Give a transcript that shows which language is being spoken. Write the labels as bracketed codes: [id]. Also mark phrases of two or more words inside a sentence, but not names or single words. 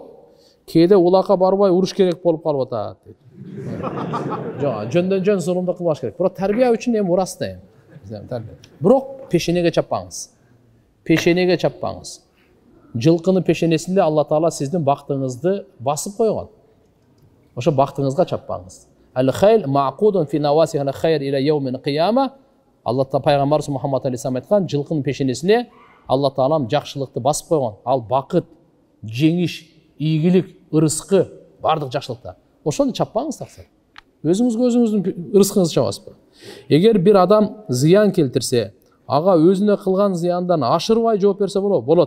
[ky] Кээде улакка барбай уруш керек болуп калып атат. Жок, жөндөн жөн зулумду кылбаш керек. Бирок тарбия үчүн эми урас да эми. Бирок пешенеге чаппаңыз. Пешенеге чаппаңыз. Жылкынын пешенесинде Алла Таала сиздин бактыңызды басып койгон. Ошо бактыңызга чаппаңыз. [ar] الخير معقود في نواصي الخير إلى يوم القيامة. [ky] Алла Таала пайгамбарыбыз Мухаммад алейхиссалам айткан, жылкынын пешенесине Алла Таалам жакшылыкты басып койгон. Ал бакыт, жеңиш, ийгилик, ырыскы, бардык жакшылыкта. Ошону чаппаңыз таксыр. Өзүңүзгө ырыскыңызды чабасызбы? Эгер бир адам зыян келтирсе, ага өзүнө кылган зыяндан ашырбай жооп берсе болот.